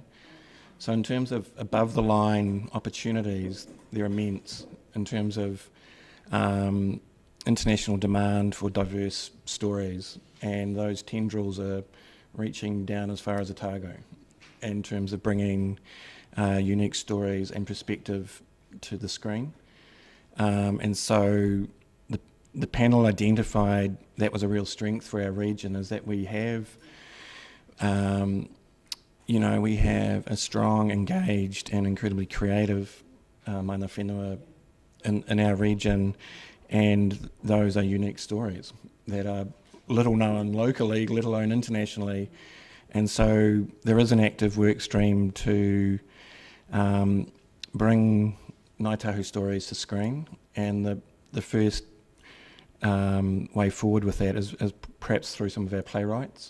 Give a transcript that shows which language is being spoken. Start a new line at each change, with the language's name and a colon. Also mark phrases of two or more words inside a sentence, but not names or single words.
English: So in terms of above the line opportunities, they're immense in terms of international demand for diverse stories, and those tendrils are reaching down as far as Otago in terms of bringing unique stories and perspective to the screen. And so the panel identified that was a real strength for our region, is that we have we have a strong, engaged and incredibly creative
Māori: mana whenua
English: in our region, and those are unique stories that are little known locally, let alone internationally. And so there is an active work stream to bring Ngāi Tahu stories to screen, and the first way forward with that is perhaps through some of our playwrights.